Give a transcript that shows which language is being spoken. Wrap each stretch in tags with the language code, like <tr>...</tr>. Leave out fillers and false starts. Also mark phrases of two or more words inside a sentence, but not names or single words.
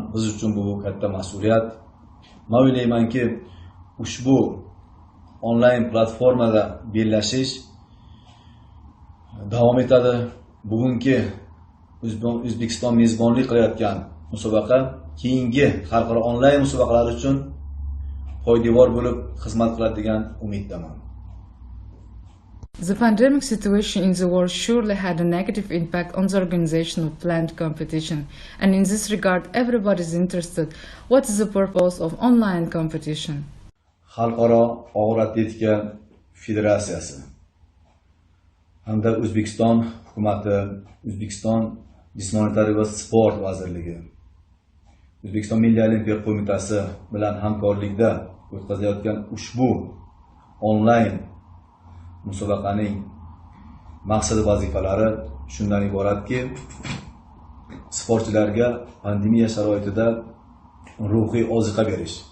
<uz>Biz uchun bu katta mas'uliyat. Men o'ylaymanki, ushbu onlayn platformada bellashish davom etadi. Bugungi O'zbekiston mezbonlik qilayotgan musobaqa keyingi xalqaro onlayn musobaqalar uchun poydevor bo'lib xizmat qiladi degan umiddaman.</uz> <en>The pandemic situation in the world surely had a negative impact on the organization of planned competition, and in this regard, everybody is interested. What is the purpose of online competition?</en> <uz>Xalqaro og'ir atletika federatsiyasi hamda O'zbekiston hukumati, O'zbekiston jismoniy tarbiya va sport vazirligi, O'zbekiston Milliy olimpiya qo'mitasi bilan hamkorlikda o'tkazilayotgan ushbu onlayn musobaqaning maqsadi vazifalari shundan iboratki, sportchilarga pandemiya sharoitida ruhiy oziqa berish,</uz>